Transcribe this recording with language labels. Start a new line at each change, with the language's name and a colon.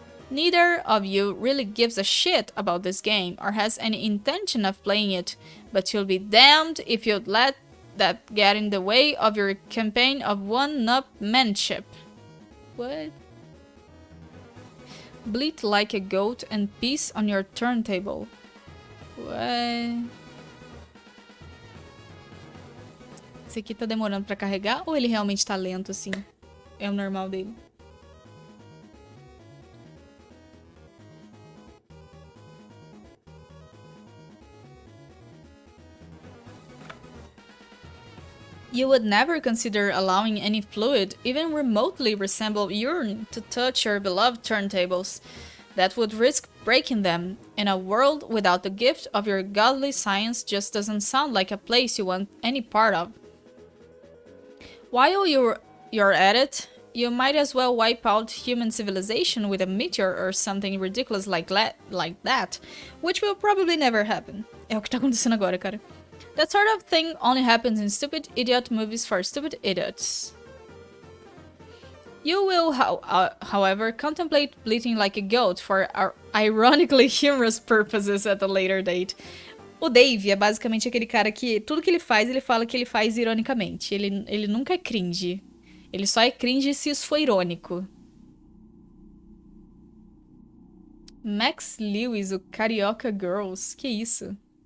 English: Neither of you really gives a shit about this game or has any intention of playing it, but you'll be damned if you'd let that get in the way of your campaign of one-upmanship. What? Bleat like a goat and piss on your turntable. What?
Portuguese: Esse aqui tá demorando pra carregar ou ele realmente tá lento assim? É o normal dele.
English: You would never consider allowing any fluid, even remotely resemble urine, to touch your beloved turntables. That would risk breaking them, and a world without the gift of your godly science just doesn't sound like a place you want any part of. While you're at it, you might as well wipe out human civilization with a meteor or something ridiculous like that, which will probably never happen.
Portuguese: É o que tá acontecendo agora, cara.
English: That sort of thing only happens in stupid idiot movies for stupid idiots. You will, however, contemplate bleating like a goat for ironically humorous purposes at a later date.
Portuguese: O Dave é basicamente aquele cara que tudo que ele fala que ele faz ironicamente. Ele nunca é cringe. Ele só é cringe se isso for irônico. Max Lewis, o Carioca Girls. Que isso?